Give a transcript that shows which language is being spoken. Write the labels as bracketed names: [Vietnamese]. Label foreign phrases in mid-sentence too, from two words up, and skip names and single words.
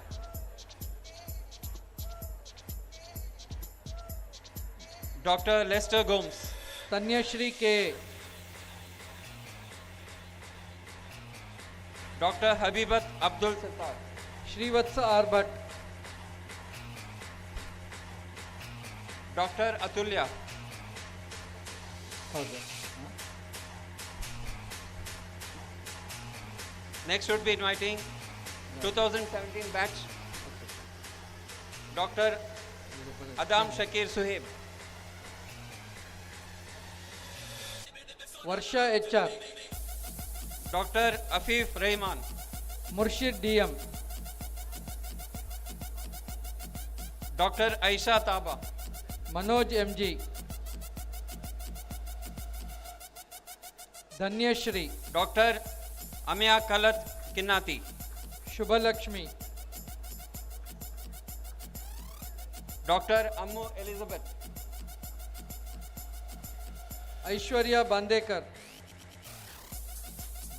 [English] Dr. Lester Gomes. Tanyashri K. Dr. Habibat Abdul Sattar. Srivatsa R. Bhatt. Dr. Atulya. Next would be inviting 2017 batch Dr. Adam Shakir Suhaib. Varsha HR. Dr. Afif Rahman. Murshid DM. Dr. Aisha Taba. Manoj MG. Dhanyashri. Dr. Amya Kalat Kinnati. Shubhalakshmi. Dr. Ammu Elizabeth. Aishwarya Bandekar.